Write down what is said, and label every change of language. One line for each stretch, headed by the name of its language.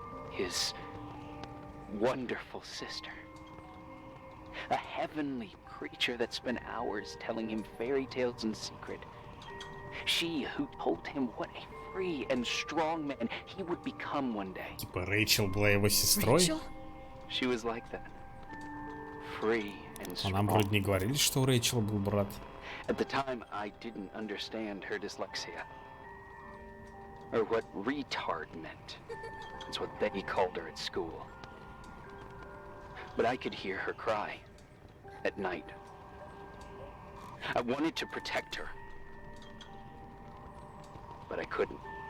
English: His wonderful sister. A heavenly creature that spent hours telling him fairy tales in secret. She who told him what a free and strong man he would become one day.
Russian: Типа Рэйчел была его сестрой?
English: Rachel? She was like that. Free and
Russian: А нам
English: strong.
Russian: вроде не говорили, что у Рэйчел был брат.
English: At the time, I didn't understand her dyslexia. Or what retard meant. That's what they called her at school. But I could hear her cry at night. I wanted to protect her, but I couldn't.